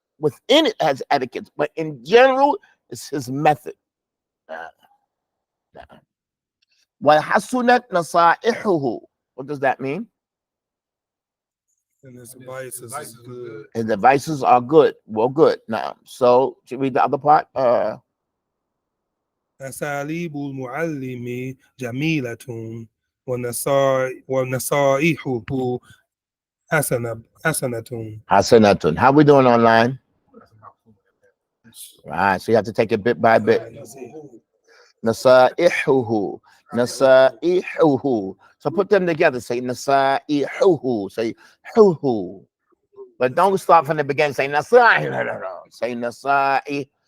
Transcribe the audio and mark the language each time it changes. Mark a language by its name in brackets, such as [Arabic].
[English] Within it has etiquette, but in general, it's his method. [Arabic] وَحَسُنَتْ نَصَائِحُهُ. [English] What does that mean? And his advices is good. His advices are good. Well, good. Now, so should we read the other part? [Arabic] أساليب المعلم جميلة ونصائحه حسنة. [English] حسنة. How we doing online? Right, so you have to take it bit by bit. Nasaihuhu. Nasaihuhu. So put them together. Say nasaihuhu. Say huhu. But don't start from the beginning. Say nasai. Say nasai.